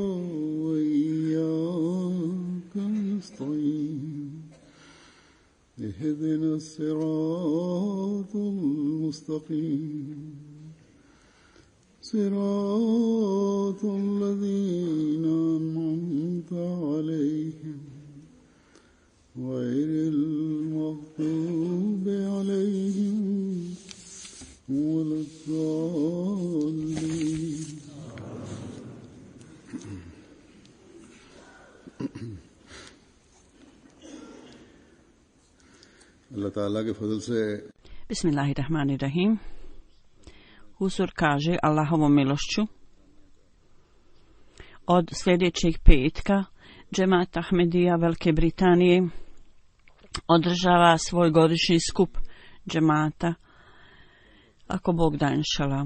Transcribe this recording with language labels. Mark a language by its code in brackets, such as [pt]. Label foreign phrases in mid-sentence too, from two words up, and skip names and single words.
[ar] وإياك نستعين اهدنا الصراط المستقيم صراط الذين أنعمت عليهم غير المغضوب عليهم ولا الضالين. [ur] اللہ تعالیٰ کے فضل سے [bs] Bismillahirrahmanirrahim. Huzur kaže Allahovom milošću od sljedećeg petka Džemat Ahmedija Velike Britanije održava svoj godišnji skup džemata, ako Bog da inšala.